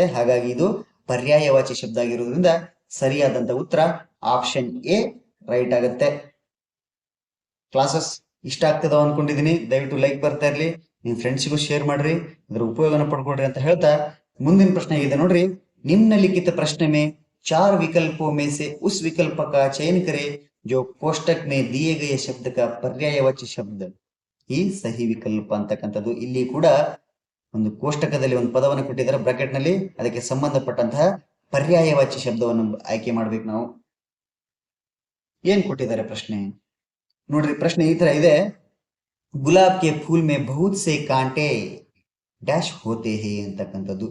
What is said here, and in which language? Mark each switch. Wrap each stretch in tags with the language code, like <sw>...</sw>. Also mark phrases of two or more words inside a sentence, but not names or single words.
<kn>ಹಾಗಾಗಿ ಇದು ಪರ್ಯಾಯವಾಚಿ ಶಬ್ದ ಆಗಿರೋದ್ರಿಂದ ಸರಿಯಾದಂತ ಉತ್ತರ</kn> <en>option A right</en> <kn>ಆಗತ್ತೆ. ಕ್ಲಾಸಸ್ ಇಷ್ಟ ಆಗ್ತದ ಅನ್ಕೊಂಡಿದೀನಿ. ದಯವಿಟ್ಟು ಲೈಕ್ ಬರ್ತಾ ಇರ್ಲಿ, ನಿಮ್ ಫ್ರೆಂಡ್ಸಿಗೂ ಶೇರ್ ಮಾಡ್ರಿ, ಇದ್ರ ಉಪಯೋಗನ ಪಡ್ಕೊಡ್ರಿ ಅಂತ ಹೇಳ್ತಾ ಮುಂದಿನ ಪ್ರಶ್ನೆ ಇದೆ ನೋಡ್ರಿ.</kn> <hi>निम्नलिखित प्रश्न में 4 विकल्पों में से उस विकल्प का चयन करें जो कोष्टक में दिए गए शब्द का पर्यायवाची शब्द.</hi> <kn>ಈ</kn> <hi>सही विकल्प</hi> <kn>ಅಂತಕ್ಕಂಥದ್ದು. ಇಲ್ಲಿ ಕೂಡ ಒಂದು ಕೋಷ್ಟಕದಲ್ಲಿ ಒಂದು ಪದವನ್ನು ಕೊಟ್ಟಿದ್ದಾರೆ ಬ್ರಾಕೆಟ್ ನಲ್ಲಿ, ಅದಕ್ಕೆ ಸಂಬಂಧಪಟ್ಟಂತಹ ಪರ್ಯಾಯವಾಚಿ ಶಬ್ದವನ್ನು ಆಯ್ಕೆ ಮಾಡ್ಬೇಕು ನಾವು. ಏನ್ ಕೊಟ್ಟಿದ್ದಾರೆ ಪ್ರಶ್ನೆ ನೋಡ್ರಿ. ಪ್ರಶ್ನೆ ಈ ತರ ಇದೆ,</kn> <hi>गुलाब के फूल में बहुत से काँटे डैश होते हैं ಅಂತಕ್ಕಂಥದ್ದು.</hi>